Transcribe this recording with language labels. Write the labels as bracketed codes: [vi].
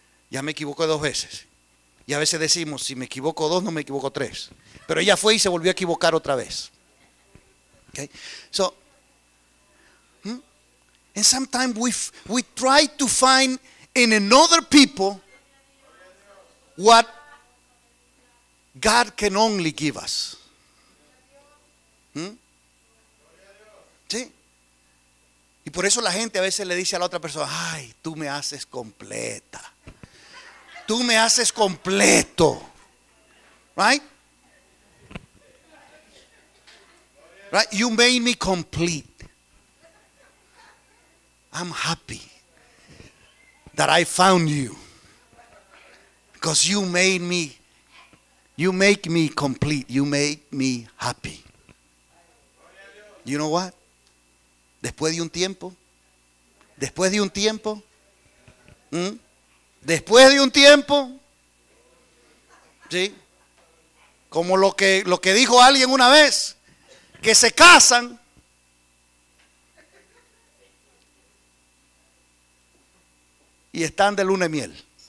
[es] Ya me equivoqué 2 veces. Y a veces decimos, si me equivoco 2, no me equivoco 3. Pero ella fue y se volvió a equivocar otra vez. [en] Okay? So, and sometimes we try to find in another people what God can only give us. [es] ¿Sí? Y por eso la gente a veces le dice a la otra persona, ay, tú me haces completa. Tú me haces completo. [en] Right? Right? You made me complete. I'm happy that I found you. Because you make me complete. You make me happy. You know what? [es] Después de un tiempo, después de un tiempo, después de un tiempo, ¿sí? Como lo que dijo alguien una vez, que se casan y están de luna de miel.